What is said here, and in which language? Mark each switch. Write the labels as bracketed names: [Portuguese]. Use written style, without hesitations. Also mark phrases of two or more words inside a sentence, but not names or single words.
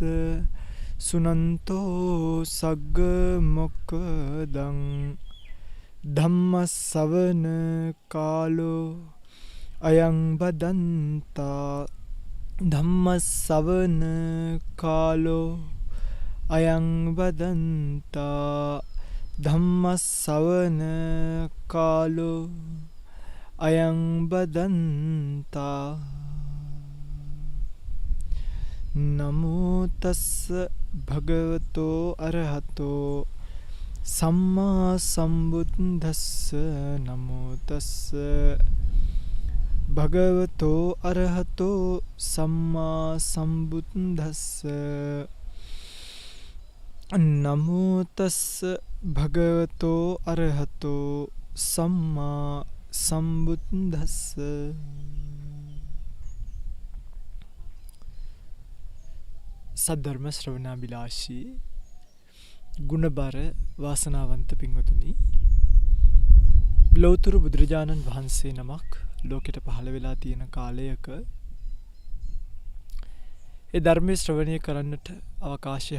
[Pali] සුනන්තෝ සග්ග මොක්ඛදං ධම්ම ශ්‍රවණ කාලෝ අයං බදන්තා ධම්ම ශ්‍රවණ කාලෝ අයං බදන්තා ධම්ම ශ්‍රවණ කාලෝ අයං බදන්තා නමෝ තස්ස භගවතෝ අරහතෝ සම්මා සම්බුද්දස්ස නමෝ තස්ස භගවතෝ අරහතෝ සම්මා සම්බුද්දස්ස නමෝ තස්ස භගවතෝ අරහතෝ සම්මා සම්බුද්දස්ස. [Sinhala] සද්ධර්ම ශ්‍රවණාබිලාෂී ගුණබර වාසනාවන්ත පින්වතුනි, ලෞතර බුදුරජාණන් වහන්සේ නමක් ලෝකෙට පහළ වෙලා තියෙන කාලයක ඒ ධර්මයේ ශ්‍රවණය කරන්නට අවකාශය